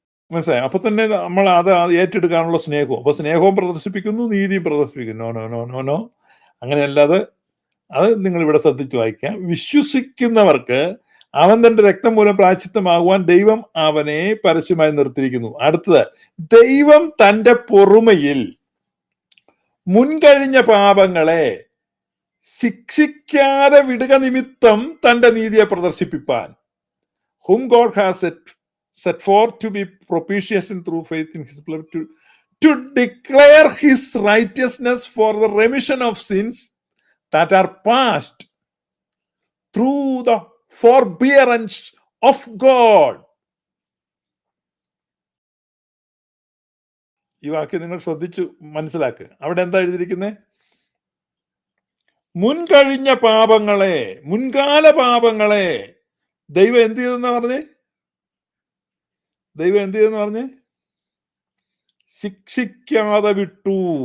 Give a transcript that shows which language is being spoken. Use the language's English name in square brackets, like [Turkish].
[Malayalam] മനസ്സിലായി? അപ്പൊ തന്നെ നമ്മൾ അത് ഏറ്റെടുക്കാനുള്ള സ്നേഹവും, അപ്പൊ സ്നേഹവും പ്രദർശിപ്പിക്കുന്നു, നീതിയും പ്രദർശിപ്പിക്കുന്നു. നോ അങ്ങനെയല്ലാതെ അത് നിങ്ങൾ ഇവിടെ ശ്രദ്ധിച്ചു വായിക്കാം. വിശ്വസിക്കുന്നവർക്ക് അവൻ തന്റെ രക്തം മൂലം പ്രായശ്ചിത്തമാകുവാൻ ദൈവം അവനെ പരസ്യമായി നിർത്തിയിരിക്കുന്നു. അടുത്തത്, ദൈവം തന്റെ പൊറുമയിൽ മുൻകഴിഞ്ഞ പാപങ്ങളെ ശിക്ഷിക്കാതെ വിടുക നിമിത്തം തന്റെ നീതിയെ പ്രദർശിപ്പിപ്പാൻ, [English] whom God has set forth to be propitiation through faith in his blood, to declare his righteousness for the remission of sins that are past through the forbearance of God. [Malayalam] ഈ വാക്യം നിങ്ങൾ ശ്രദ്ധിച്ചു മനസ്സിലാക്കുക. അവിടെ എന്താ എഴുതിയിരിക്കുന്നത്? മുൻകഴിഞ്ഞ പാപങ്ങളെ, മുൻകാല പാപങ്ങളെ ദൈവം എന്ത് ചെയ്തെന്നാ പറഞ്ഞേ? ദൈവം എന്ത് ചെയ്തെന്ന് പറഞ്ഞേ? ശിക്ഷിക്കാതെ വിട്ടു.